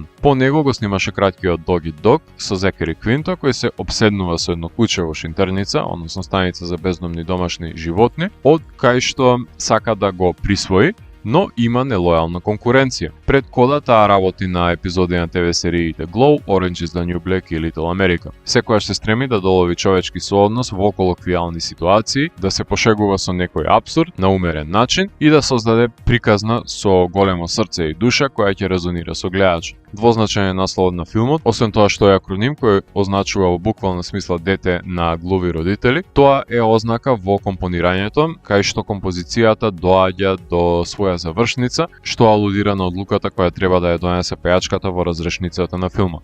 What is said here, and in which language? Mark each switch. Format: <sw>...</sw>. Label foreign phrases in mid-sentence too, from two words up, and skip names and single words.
<mk>По него го снимаше краткиот Dog Eat Dog со Зекери Квинто, кој се обседнува со едно куче во шинтерница, односно станица за бездомни домашни животни, од кај што сака да го присвои, но има нелојална конкуренција. Пред кода таа работи на епизоди на ТВ сериите Glow, Orange is the New Black и Little America. Секојаш се стреми да долови човечки сооднос во колоквијални ситуации, да се пошегува со некој апсурд на умерен начин и да создаде приказна со големо срце и душа која ќе резонира со гледачот. Двозначаен е насловот на филмот, освен тоа што е акроним кој означува во буквална смисла дете на глуви родители, тоа е ознака во компонирањето, кај што композицијата доаѓа до своја завршница, што алудира на одлуката која треба да ја донесе пејачката во разрешницата на филмот.</mk>